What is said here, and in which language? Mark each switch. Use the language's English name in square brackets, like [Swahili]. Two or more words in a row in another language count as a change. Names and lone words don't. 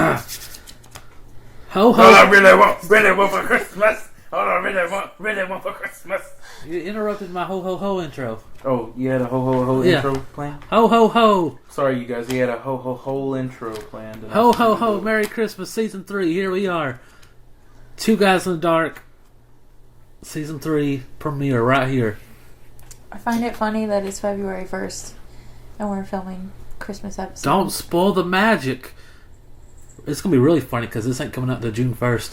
[English] Ho ho! All I really want for Christmas. All I really want for Christmas. You interrupted my ho ho ho intro. Oh, you had a ho ho ho intro planned? Ho ho ho! Sorry, you guys. He had a ho ho ho intro planned. Ho ho ho! Merry Christmas, Season 3. Here we are. Two Guys in the Dark. Season 3 premiere right here. I find it funny that it's February 1st and we're filming Christmas episodes. Don't spoil the magic. It's gonna be really funny because this ain't coming out till June 1st.